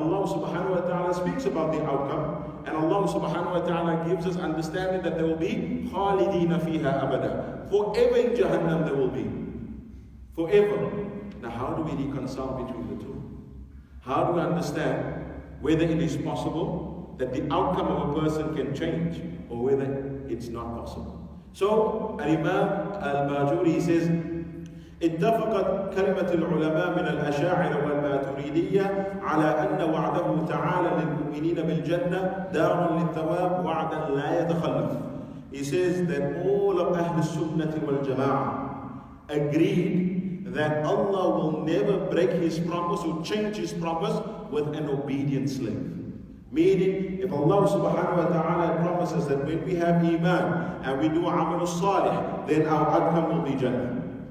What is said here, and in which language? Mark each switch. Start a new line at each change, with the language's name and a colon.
English: Allah subhanahu wa ta'ala speaks about the outcome, and Allah subhanahu wa ta'ala gives us understanding that there will be khalidina fiha abada. Forever in Jahannam there will be. Forever. Now how do we reconcile between the two? How do we understand whether it is possible that the outcome of a person can change, or whether it's not possible? So, Imam Al-Bajuri says,
Arabic: اتفقت كلمة العلماء من الأشاعرة والماتريدية على أن وعده تعالى للمؤمنين بالجنة دار للثواب وعدا لا يتخلف.
English: He says that all of Ahlus Sunnah wal Jama'ah agreed that Allah will never break his promise or change his promise with an obedient slave. Meaning, if Allah subhanahu wa ta'ala promises that when we have iman and we do amal salih, then our outcome will be Jannah.